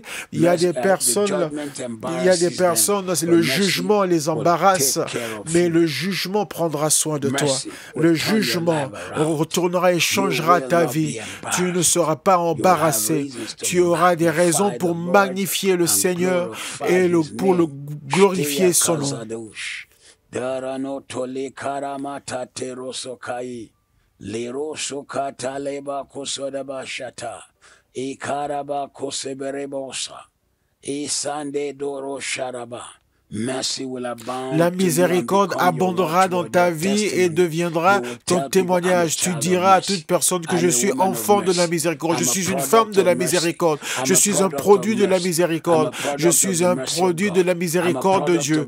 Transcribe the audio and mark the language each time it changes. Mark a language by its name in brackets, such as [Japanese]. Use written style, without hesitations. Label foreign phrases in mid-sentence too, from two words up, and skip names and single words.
[French] Il y a des personnes, le jugement les embarrasse, mais le jugement prendra soin de toi. Le jugement retournera et changera ta vie. Tu ne seras pas embarrassé. Tu auras des raisons pour magnifier le Seigneur et pour le glorifier son nom. Darano tole karamata terosokai lero sokata leba kosoda bashata e karaba koseberebosa e sande doro sharaba. La miséricorde abondera dans ta vie et deviendra ton témoignage. Tu diras à toute personne que je suis enfant de la miséricorde. Je suis une femme de la miséricorde. Je suis un produit de la miséricorde. Je suis un produit de la miséricorde de Dieu.